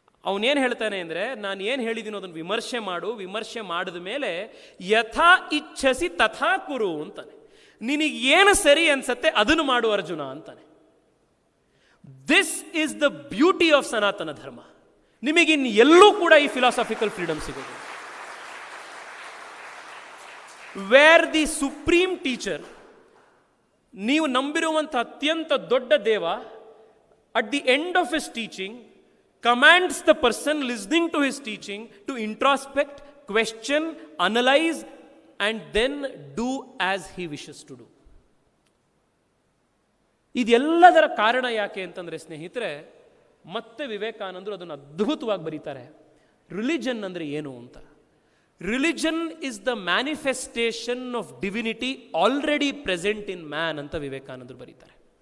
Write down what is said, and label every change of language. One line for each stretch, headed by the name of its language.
Kannada: ಅವನೇನು ಹೇಳ್ತಾನೆ ಅಂದರೆ, ನಾನು ಏನು ಹೇಳಿದ್ದೀನೋ ಅದನ್ನು ವಿಮರ್ಶೆ ಮಾಡು, ವಿಮರ್ಶೆ ಮಾಡಿದ ಮೇಲೆ
Sanskrit: ಯಥಾ ಇಚ್ಛಸಿ ತಥಾ ಕುರು
Kannada: ಅಂತಾನೆ. ನಿನಗೆ ಏನು ಸರಿ ಅನ್ಸತ್ತೆ ಅದನ್ನು ಮಾಡು ಅರ್ಜುನ ಅಂತಾನೆ.
English: This is the beauty of Sanatana Dharma.
Kannada: ನಿಮಗಿನ್ ಎಲ್ಲೂ ಕೂಡ ಈ ಫಿಲಾಸಫಿಕಲ್ ಫ್ರೀಡಮ್ ಸಿಗೋದು.
English: where the supreme teacher,
Kannada: ನೀವು ನಂಬಿರುವಂಥ ಅತ್ಯಂತ ದೊಡ್ಡ ದೇವ,
English: At the end of his teaching commands the person listening to his teaching to introspect, question, analyze and then do as he wishes to do.
Kannada: ಇದೆಲ್ಲದರ ಕಾರಣ ಯಾಕೆ ಅಂತಂದರೆ ಸ್ನೇಹಿತರೆ, ಮತ್ತೆ ವಿವೇಕಾನಂದರು ಅದನ್ನು ಅದ್ಭುತವಾಗಿ ಬರೀತಾರೆ. ರಿಲಿಜನ್ ಅಂದರೆ ಏನು ಅಂತ.
English: religion is the manifestation of divinity already present in man
Kannada: ಅಂತ ವಿವೇಕಾನಂದರು ಬರೀತಾರೆ.